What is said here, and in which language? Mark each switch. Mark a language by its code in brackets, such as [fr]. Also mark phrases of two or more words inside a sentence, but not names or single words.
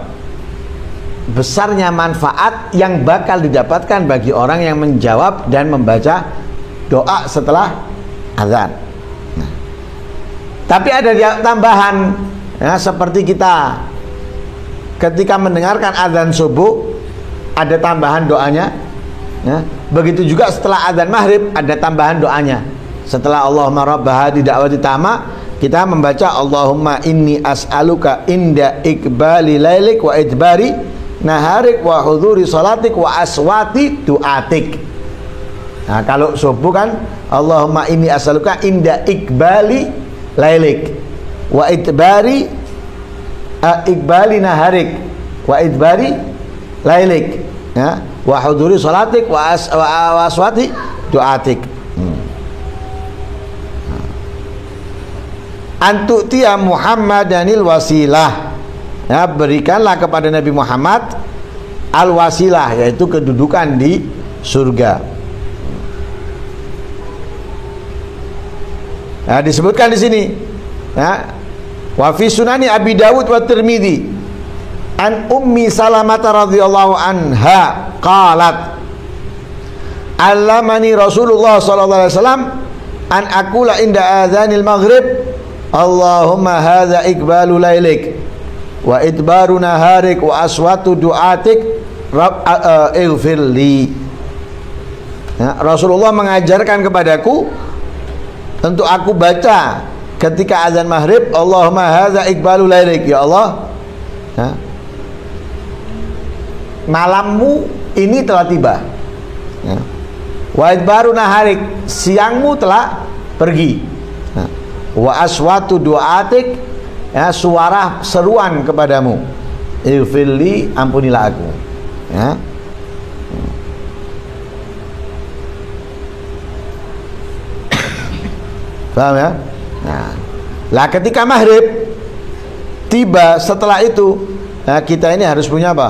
[id] Besarnya manfaat yang bakal didapatkan bagi orang yang menjawab dan membaca doa setelah azan. Nah, tapi ada tambahan, ya, seperti kita ketika mendengarkan azan subuh ada tambahan doanya. Ya, begitu juga setelah azan maghrib ada tambahan doanya. [ar] Setelah اللهم رب هذه الدعوة التامة, [id] kita membaca [ar] اللهم إني أسألك عند إقبال ليلك وإدبار نهارك وحضور صلواتك وأصوات دعاتك. [id] Nah, kalau subuh kan [ar] اللهم إني أسألك عند إقبال ليلك وإدبار إقبال نهارك وإدبار ليلك, ya, وحضور صلواتك وأصوات دعاتك. أن تؤتي محمدا الوسيلة, [id] ya, berikanlah kepada Nabi Muhammad al wasilah, yaitu kedudukan di surga. Nah, disebutkan di sini, [ar] ya, وفي سنن أبي داود والترمذي عن أم سلمة رضي الله عنها قالت علمني رسول الله صلى الله عليه وسلم أن أقول عند أذان المغرب اللهم هذا إقبال ليلك وإدبار نهارك وأصوات دعاتك اغفر لي. [id] Ya, Rasulullah mengajarkan kepadaku untuk aku baca ketika azan maghrib [ar] اللهم هذا إقبال ليلك, [id] ya Allah, ya, malammu ini telah tiba, ya. [ar] وإدبار نهارك, [id] siangmu telah pergi, ya. [ar] وأصوات دعاتك, [id] ya, suara seruan kepadamu, ighfirli, ampunilah aku, ya. Paham, ya? Nah, lah ketika maghrib tiba, setelah itu, nah, kita ini harus punya apa?